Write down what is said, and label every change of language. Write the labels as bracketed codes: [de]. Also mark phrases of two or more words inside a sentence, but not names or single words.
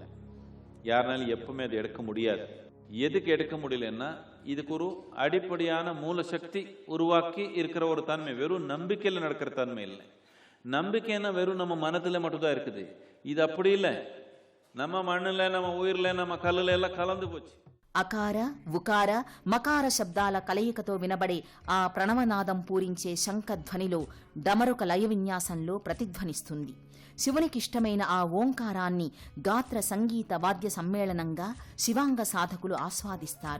[ta] யாருனாலும் எப்பவுமே அது எடுக்க முடியாது. எதுக்கு எடுக்க முடியலன்னா இதுக்கு ஒரு அடிப்படையான மூல சக்தி உருவாக்கி இருக்கிற ஒரு தன்மை, வெறும் நம்பிக்கையில் நடக்கிற தன்மை இல்லை. நம்பிக்கைன்னா வெறும் நம்ம மனதில் மட்டும்தான் இருக்குது. இது அப்படி இல்லை. நம்ம மண்ணில், நம்ம உயிரில், நம்ம கல்லில் எல்லாம் கலந்து போச்சு. [te] అకార ఉకార మకార శబ్దాల కలయికతో వినబడే ఆ ప్రణవనాదం పూరించే శంఖధ్వనిలో డమరుక లయ విన్యాసంలో ప్రతిధ్వనిస్తుంది. శివునికిష్టమైన ఆ ఓంకారాన్ని గాత్ర సంగీత వాద్య సమ్మేళనంగా శివాంగ సాధకులు ఆస్వాదిస్తారు.